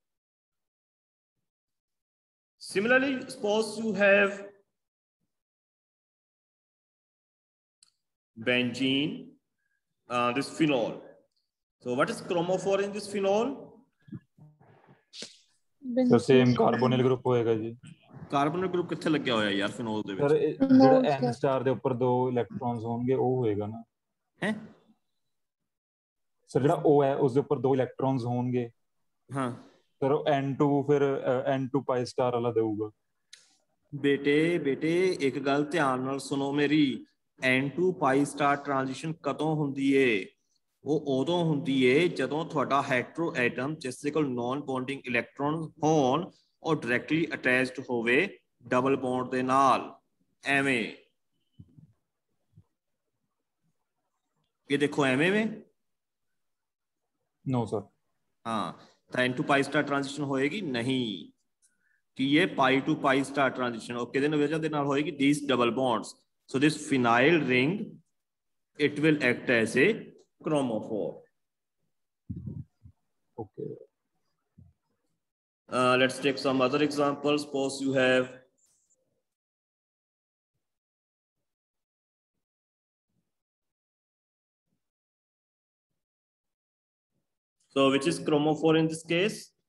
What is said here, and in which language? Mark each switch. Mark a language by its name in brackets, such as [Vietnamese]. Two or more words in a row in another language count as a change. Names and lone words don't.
[English] Similarly, suppose you have benzene, this phenol. So what is chromophore in this phenol? So same carbonyl group [Punjabi] ਹੋਏਗਾ ਜੀ. [English] Carbonyl group [Punjabi] ਕਿੱਥੇ ਲੱਗਿਆ ਹੋਇਆ ਯਾਰ phenol ਦੇ ਵਿੱਚ? सर ਜਿਹੜਾ n star ਦੇ ਉੱਪਰ 2 ਇਲੈਕਟ੍ਰੋਨਸ ਹੋਣਗੇ ਉਹ ਹੋਏਗਾ ਨਾ. ਹੈ ਸਰ ਜਿਹੜਾ O ਹੈ ਉਸ ਦੇ ਉੱਪਰ 2 ਇਲੈਕਟ੍ਰੋਨਸ ਹੋਣਗੇ. ਹਾਂ ਸਰ ਉਹ n2 ਫਿਰ [English] n2 pi star [Punjabi] ਵਾਲਾ ਦੇਊਗਾ. ਬੇਟੇ ਇੱਕ ਗੱਲ ਧਿਆਨ ਨਾਲ ਸੁਣੋ ਮੇਰੀ. [English] n2 pi star transition [Punjabi] ਕਦੋਂ ਹੁੰਦੀ ਏ? ਉਹ ਉਦੋਂ ਹੁੰਦੀ ਏ ਜਦੋਂ ਤੁਹਾਡਾ ਹੈਟਰੋ ਐਟਮ ਜਿਸ ਦੇ ਕੋਲ [English] non bonding electron [Punjabi] ਹੋਣ और [English] directly attached [Punjabi] होवे [English] double bond [Punjabi] ਦੇ ਨਾਲ ਏਵੇਂ ਇਹ ਦੇਖੋ ਏਵੇਂ ਮੈਂ [English] no sir [Punjabi] ਹਾਂ ਤਾਂ [English] n to pi star transition [Punjabi] ਹੋਏਗੀ ਨਹੀਂ ਕਿ ਇਹ [English] pi to pi star transition [Punjabi] ਔਰ ਕਿਹਦੇ ਵਜ੍ਹਾ ਦੇ ਨਾਲ ਹੋਏਗੀ [English] these double bonds. So this phenyl ring, it will act as a chromophore. Okay. Let's take some other examples. Suppose you have so which is chromophore in this case?